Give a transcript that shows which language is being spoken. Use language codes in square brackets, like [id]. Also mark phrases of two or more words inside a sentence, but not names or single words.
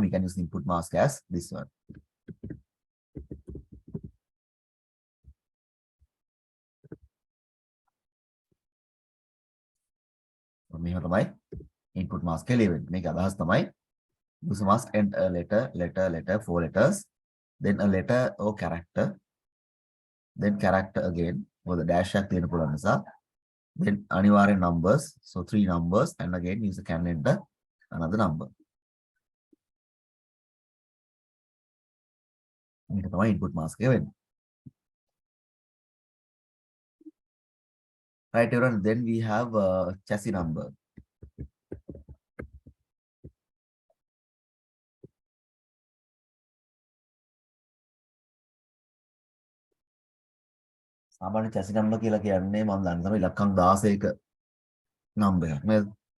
[en] We can use input mask as this one. [si] මේක තමයි [en] input mask [si] එක ලියවෙන්නේ. මේක අදහස් තමයි [en] user must enter a letter, 4 letters, then a letter or character, then character again, or the dash [si] එකක් තියෙන පුළුවන් නිසා, [en] then අනිවාර්යෙන් numbers, so 3 numbers, and again user can enter another number. [si] මේක තමයි [en] input mask [si] එක වෙන්නේ. [en] Right, everyone. Then we have chassis number. [si] සාමාන්‍ය [en] chassis number [si] කියලා කියන්නේ මම දන්න තමයි ඉලක්කම් 16ක number එකක් නේද?